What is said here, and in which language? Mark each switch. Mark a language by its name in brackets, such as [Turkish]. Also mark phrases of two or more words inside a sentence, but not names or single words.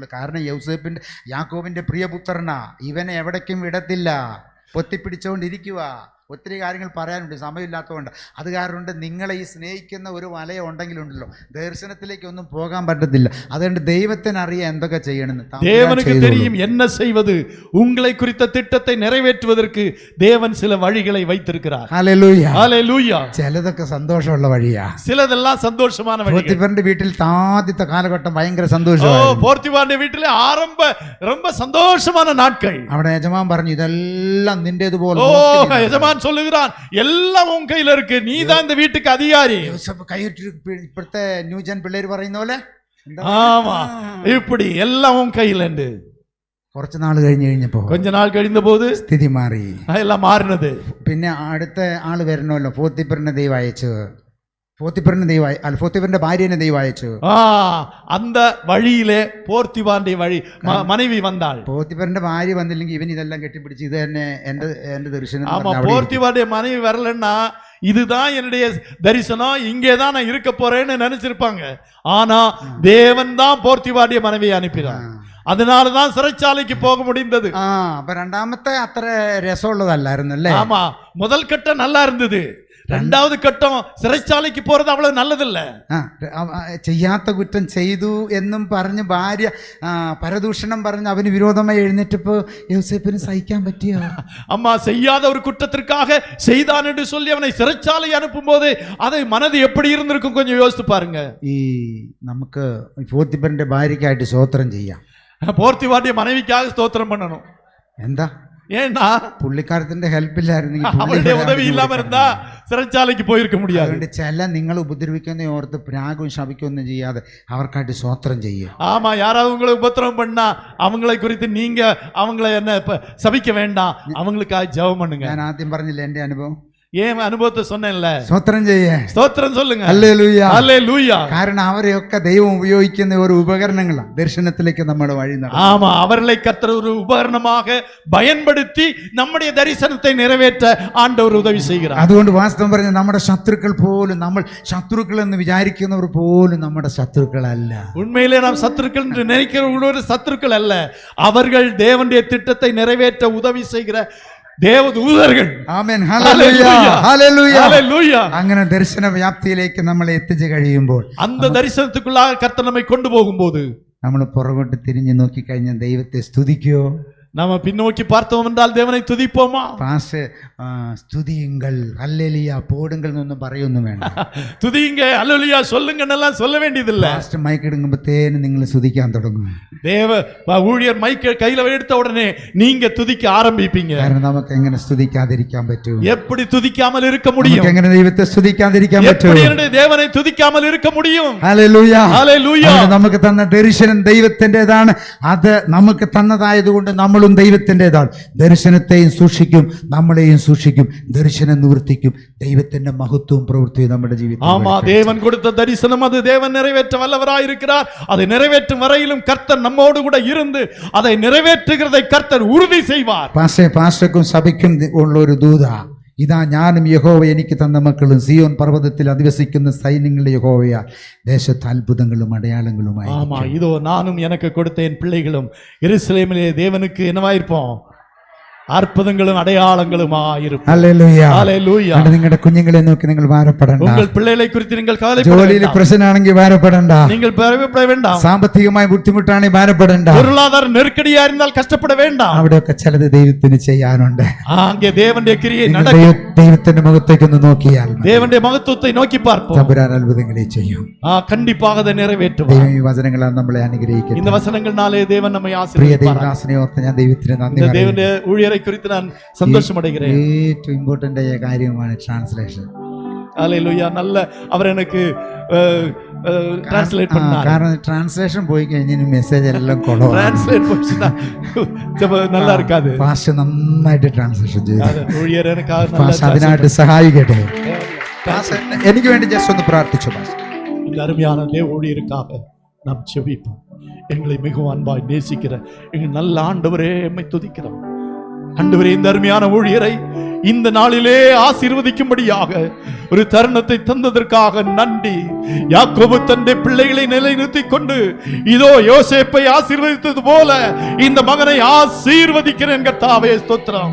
[Malayalam] കാരണം യൗസേപ്പിന്റെ, യാക്കോബിന്റെ പ്രിയപുത്രനാ, ഇവനെ എവിടേക്കും വിടത്തില്ല, പൊത്തിപ്പിടിച്ചുകൊണ്ടിരിക്കുക. ഒത്തിരി കാര്യങ്ങൾ പറയാനുണ്ട്, സമയമില്ലാത്തതുകൊണ്ട്. അത് കാരണം നിങ്ങളെ ഈ സ്നേഹിക്കുന്ന ഒരു വലയം ഉണ്ടെങ്കിലുണ്ടല്ലോ, ദർശനത്തിലേക്കൊന്നും പോകാൻ പറ്റത്തില്ല. അതുകൊണ്ട് ദൈവത്തിനറിയാം എന്തൊക്കെ ചെയ്യണമെന്ന്. [Tamil] தேவனுக்கு தெரியும் என்ன செய்வது. உங்களை குறித்த திட்டத்தை நிறைவேற்றுவதற்கு தேவன் சில வழிகளை வைத்திருக்கிறார். [Malayalam] ഹല്ലേലൂയ, ഹല്ലേലൂയ. ചിലതൊക്കെ സന്തോഷമുള്ള വഴിയാ, [Tamil] சிலதெல்லாம் சந்தோஷமான வழி. [Malayalam] പോത്തിഫറിന്റെ വീട്ടിൽ ആദ്യത്തെ കാലഘട്ടം ഭയങ്കര സന്തോഷമായിരുന്നു. [Tamil] போர்த்திபாருடைய வீட்டிலே ரொம்ப சந்தோஷமான நாட்கள். [Malayalam] അവിടെ യജമാൻ പറഞ്ഞു, ഇതെല്ലാം നിന്റേതുപോലെ. [Tamil] யஜமான் சொல்லுகிறான், எல்லாம் உன் கையில இருக்கு, நீ தான் இந்த வீட்டுக்கு அதிகாரி. [Malayalam] ഇപ്പോഴത്തെ ന്യൂജൻ പിള്ളേര് പറയുന്ന പോലെ, [Tamil] ஆமா, இப்படி எல்லாம் உன் கையில. [Malayalam] കുറച്ച് നാൾ കഴിഞ്ഞപ്പോ, [Tamil] கொஞ்ச நாள் கழிந்த போது [Malayalam] സ്ഥിതി മാറി, [Tamil] எல்லாம் மாறினது. [Malayalam] പിന്നെ അടുത്ത ആള് വരണമല്ലോ, പോത്തിഫറിനെ ദൈവം അയച്ചു. പോത്തിഫറിന്റെ ഭാര്യനെ ദൈവം അയച്ചു. [Tamil] அந்த வழியிலே போர்த்திபாருடைய வழி மனைவி வந்தாள். [Malayalam] പോത്തിഫറിന്റെ ഭാര്യ വന്നില്ലെങ്കിൽ ഇവൻ ഇതെല്ലാം കെട്ടിപ്പിടിച്ച് ഇത് തന്നെ എന്റെ ദർശനം. [Tamil] ஆமா, போர்த்திபாருடைய மனைவி வரலன்னா இதுதான் என்னுடைய தரிசனம், இங்கேதான் நான் இருக்க போறேன்னு நினைச்சிருப்பாங்க. ஆனா தேவன் தான் போர்த்திபாருடைய மனைவியை அனுப்பினார். அதனாலதான் சிறைச்சாலைக்கு போக முடிந்தது. [Malayalam] അപ്പൊ രണ്ടാമത്തെ അത്ര രസമുള്ളതല്ലായിരുന്നു അല്ലേ? [Tamil] ஆமா, முதல் கட்டம் நல்லா இருந்தது, ரெண்டாவது கட்டம் சிறைச்சாலைக்கு போறது அவ்வளவு நல்லதில்ல. [Malayalam] ചെയ്യാത്ത കുറ്റം ചെയ്തു എന്നും പറഞ്ഞ് ഭാര്യ പരദൂഷണം പറഞ്ഞ് അവന് വിരോധമായി എഴുന്നേറ്റപ്പോ യോസേപ്പിന് സഹിക്കാൻ പറ്റിയോ? [Tamil] அம்மா செய்யாத ஒரு குற்றத்திற்காக செய்தான் என்று சொல்லி அவனை சிறைச்சாலை அனுப்பும் போது அதை மனது எப்படி இருந்திருக்கும் கொஞ்சம் யோசித்து பாருங்க. [Malayalam] ഈ നമുക്ക് പോത്തിഫറിന്റെ ഭാര്യയ്ക്കായിട്ട് സ്തോത്രം ചെയ്യാം. [Tamil] போர்த்திவாருடைய மனைவிக்காக ஸ்தோத்திரம் பண்ணணும். [Malayalam] എന്താ? [Tamil] ஏன்னா [Malayalam] പുള്ളിക്കാരത്തിന്റെ ഹെൽപ്പ് ഇല്ലായിരുന്നെങ്കിൽ [Tamil] அவளுடைய உதவி இல்லாம இருந்தா சிறைச்சாலைக்கு போயிருக்க முடியாது. [Malayalam] അതുകൊണ്ട് ചില നിങ്ങൾ ഉപദ്രവിക്കുന്ന ഓർത്ത് പ്രാഗും ശപിക്കൊന്നും ചെയ്യാതെ അവർക്കായിട്ട് സ്തോത്രം ചെയ്യുക. [Tamil] ஆமா, யாராவது உங்களை உபத்திரவம் பண்ணா அவங்களை குறித்து நீங்க அவங்களை என்ன சபிக்க வேண்டாம், அவங்களுக்காக ஜெபம் பண்ணுங்க. [Malayalam] ഞാൻ ആദ്യം പറഞ്ഞില്ല എന്റെ അനുഭവം, [Tamil] ஏன் அனுபவத்தை சொன்னேன்ல, [Malayalam] സ്തോത്രം ചെയ്യേ, [Tamil] ஸ்தோத்திரம் சொல்லுங்க. [Malayalam] ഹല്ലേലൂയ, [Tamil] ஹல்லேலூயா. [Malayalam] കാരണം അവരെയൊക്കെ ദൈവം ഉപയോഗിക്കുന്ന ഒരു ഉപകരണങ്ങളാണ് ദർശനത്തിലേക്ക് നമ്മുടെ വഴി നടത്തുന്നത്. [Tamil] ஆமா, அவர்களை கர்த்தர் ஒரு உபகரணமாக பயன்படுத்தி நம்முடைய தரிசனத்தை நிறைவேற்ற ஆண்டவர் உதவி செய்கிறார். [Malayalam] അതുകൊണ്ട് വാസ്തവം പറഞ്ഞ നമ്മുടെ ശത്രുക്കൾ പോലും, നമ്മൾ ശത്രുക്കൾ എന്ന് വിചാരിക്കുന്നവർ പോലും നമ്മുടെ ശത്രുക്കളല്ല. [Tamil] உண்மையிலே நாம் சத்துருக்கள் என்று நினைக்கிறவர்களோட சத்துருக்கள் அல்ல, அவர்கள் தேவனுடைய திட்டத்தை நிறைவேற்ற உதவி செய்கிற தேவதூதர்கள். [Malayalam] ആമേൻ, ഹല്ലേലൂയ, ഹല്ലേലൂയ, [Tamil] ஹல்லேலூயா. [Malayalam] അങ്ങനെ ദർശന വ്യാപ്തിയിലേക്ക് നമ്മളെ എത്തിച്ചു കഴിയുമ്പോൾ, [Tamil] அந்த தரிசனத்துக்குள்ளாக கர்த்தர் நம்மை கொண்டு போகும்போது [Malayalam] നമ്മൾ പുറകോട്ട് തിരിഞ്ഞു നോക്കിക്കഴിഞ്ഞാൽ ദൈവത്തെ സ്തുതിക്കോ? [Tamil] நாம பின்னோக்கி பார்த்தோம் என்றால் தேவனை துதிப்போமா? [Malayalam] പാസ് സ്തുതിയുங்கள், [Tamil] ஹல்லேலூயா போடுங்கள் [Malayalam] എന്നൊന്നും പറയൊന്നും വേണ്ട. [Tamil] துதிங்க, ஹல்லேலூயா சொல்லுங்கன்னெல்லாம் சொல்ல வேண்டியதில்லை. [Malayalam] പാസ്റ്റ് മൈക്ക് എടുക്കുമ്പോഴത്തേനും നിങ്ങൾ സ്തുതിക്കാൻ തുടങ്ങും. [Tamil] தேவ ஊழியர் மைக்க கையில எடுத்த உடனே நீங்க துதிக்க ஆரம்பிப்பீங்க. [Malayalam] കാരണം നമുക്ക് എങ്ങനെ സ്തുതിക്കാതിരിക്കാൻ പറ്റും? [Tamil] எப்படி துதிக்காமல் இருக்க முடியும்? [Malayalam] നമുക്ക് എങ്ങനെ ദൈവത്തെ സ്തുതിക്കാതിരിക്കാൻ പറ്റും? [Tamil] எப்படி என்னுடைய தேவனை துதிக்காமல் இருக்க முடியும்? [Malayalam] ഹല്ലേലൂയ, [Tamil] ஹல்லேலூயா. [Malayalam] നമുക്ക് തന്ന ദർശനം ദൈവത്തിൻ്റെതാണ്. അത് നമുക്ക് തന്നതായതുകൊണ്ട് നമ്മളും ദൈവത്തിൻ്റെതാണ്. ദർശനത്തെയും സൂക്ഷിക്കും, നമ്മളെയും സൂക്ഷിക്കും, ദർശനം നിവർത്തിക്കും. ദൈവത്തിന്റെ മഹത്വവും പ്രവൃത്തിയും നമ്മുടെ ജീവിതത്തിൽ. [Tamil] ஆமா, தேவன் கொடுத்த தரிசனம் அது தேவன் நிறைவேற்ற வல்லவராய் இருக்கிறார். அதை நிறைவேற்றும் வரையிலும் கர்த்தர் நம்மோடு கூட இருந்து அதை நிறைவேற்றுகிறதை கர்த்தர் உறுதி செய்வார். [Malayalam] പാസ്റ്റർക്കും സഭയ്ക്കും ഉള്ള ഒരു ദൂത, ഇതാ ഞാനും യഹോവ എനിക്ക് തന്ന മക്കളും സിയോൻ പർവ്വതത്തിൽ അധിവസിക്കുന്ന സൈന്യങ്ങളുടെ യഹോവയാ ദേശത്ത് അത്ഭുതങ്ങളും അടയാളങ്ങളുമായി. [Tamil] ஆமா, இதோ நானும் எனக்கு கொடுத்த என் பிள்ளைகளும் எருசலேமிலே தேவனுக்கு என்னவாயிருப்போம்? அற்புதங்களும் அடையாளங்களுமாயிருக்கும். [Malayalam] ഹല്ലേലൂയ, [Tamil] ஹல்லேலூயா. [Malayalam] നിങ്ങളുടെ കുഞ്ഞുങ്ങളെ നോക്കി നിങ്ങൾ ഭാരപ്പെടണ്ട. [Tamil] உங்கள் பிள்ளைகளை குறித்து நீங்கள் கவலைப்பட [Malayalam] ജോലിയിൽ [Tamil] வேண்டாம். [Malayalam] പ്രശ്നമാണെങ്കിൽ ഭാരപ്പെടണ്ട. [Tamil] நீங்கள் பயப்பட வேண்டாம். [Malayalam] സാമ്പത്തികമായി ബുദ്ധിമുട്ടാണെങ്കിൽ ഭാരപ്പെടണ്ട. [Tamil] பொருளாதார நெருக்கடியா இருந்தால் கஷ்டப்பட வேண்டாம். [Malayalam] അവിടെയൊക്കെ ചിലത് ദൈവത്തിന് ചെയ്യാനുണ്ട്. [Tamil] அங்கே தேவனுடைய கிரியை [Malayalam] നിങ്ങൾ [Tamil] நடக்கும். [Malayalam] ദൈവത്തിന്റെ മുഖത്തേക്കൊന്ന് നോക്കിയാൽ മതി. [Tamil] தேவனுடைய மகத்துவத்தை நோக்கி பார்ப்போம். [Malayalam] തമ്പുരാൻ അത്ഭുതങ്ങളെ ചെയ്യും. [Tamil] கண்டிப்பாக அதை நிறைவேற்றுவார். [Malayalam] ദൈവം ഈ വചനങ്ങളാൽ നമ്മളെ അനുഗ്രഹിക്കട്ടെ. [Tamil] இந்த வசனங்கள்னாலே தேவன் நம்மை [Malayalam] പ്രിയ [Tamil] ஆசீர்வதிப்பார். [Malayalam] ദൈവദാസനെ ഓർത്ത് ഞാൻ ദൈവത്തിന് നന്ദി [Tamil] இந்த [Malayalam] പറയുന്നു. [Tamil] தேவனுடைய ஊழியரை குறித்து நான் சந்தோஷம் அடைகிறேன். [Malayalam] ഏറ്റവും ഇമ്പോർട്ടന്റ് ആയ കാര്യമാണ് ട്രാൻസ്ലേഷൻ. [Tamil] ஹல்லேலூயா. நல்ல அவர் எனக்கு டிரான்ஸ்லேட் பண்ணார். [Malayalam] കാരണം ട്രാൻസ്ലേഷൻ പോയി കഴിഞ്ഞാൽ മെസ്സേജ് എല്ലാം കൊളോ. [Tamil] டிரான்ஸ்லேட் போச்சுனா நல்லா இருக்காது. [Malayalam] പാസ്റ്റർ നന്നായിട്ട് ട്രാൻസ്ലേഷൻ ചെയ്തു. [Tamil] ஊழியர் எனக்காக [Malayalam] പാസ്റ്റർ [Tamil] நல்ல [Malayalam] അതിനായിട്ട് സഹായിക്കട്ടെ. പാസ്റ്റർ എനിക്ക് വേണ്ടി ജസ്റ്റ് ഒന്ന് പ്രാർത്ഥിച്ചു. പാസ്റ്റർ [Tamil] இந்த அருமையான தேவ ஊழியருக்காக நாம் செபிப்போம். எங்களை மிகவும் அன்பாய் நேசிக்கிற எங்கள் நல்ல ஆண்டவரே, எம்மை துதிக்கிறோம். ஆண்டவரே, இந்த அருமையான ஊழியரை இந்த நாளிலே ஆசீர்வதிக்கும்படியாக ஒரு தருணத்தை தந்ததற்காக நன்றி. யாக்கோபு தன்னுடைய பிள்ளைகளை நிலைநிறுத்திக் கொண்டு இதோ யோசேப்பை ஆசீர்வதித்தது போல இந்த மகனை ஆசீர்வதிக்கிறேன் கர்த்தாவே, ஸ்தோத்திரம்.